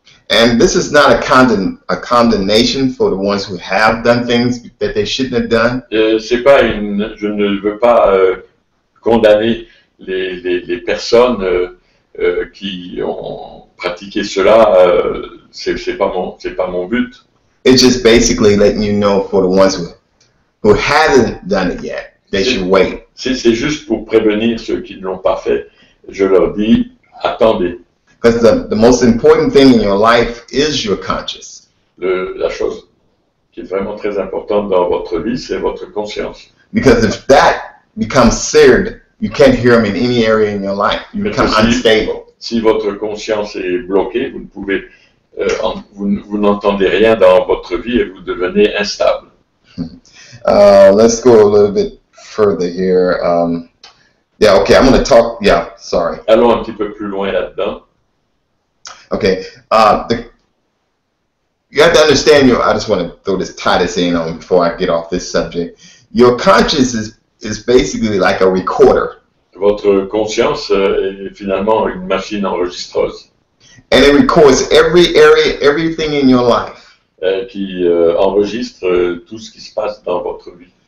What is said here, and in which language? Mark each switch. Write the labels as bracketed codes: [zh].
[en] And this is not a condemnation for the ones who have done things that they shouldn't have done. [fr] C'est pas je ne veux pas condamner les personnes qui ont pratiqué cela. C'est pas mon but. [en] It's just basically letting you know for the ones who haven't done it yet, they should wait. [fr] C'est juste pour prévenir ceux qui ne l'ont pas fait. Je leur dis, attendez. [en] Because the most important thing in your life is your conscience. [fr] La chose qui est vraiment très importante dans votre vie, c'est votre conscience. [en] Because if that becomes seared, you can't hear him in any area in your life. You become unstable. [fr] Si votre conscience est bloquée, vous ne pouvez, vous n'entendez rien dans votre vie et vous devenez instable. [en] Let's go a little bit further here. Yeah, okay, I'm going to talk. Yeah, sorry. [fr] Allons un petit peu plus loin là-dedans. [en] Okay, you have to understand I just want to tie this in on before I get off this subject. Your conscience is basically like a recorder. [fr] Votre conscience est finalement une machine enregistreuse. [en] And it records every area, everything in your life. [fr] Qui enregistre tout ce qui se passe dans votre vie.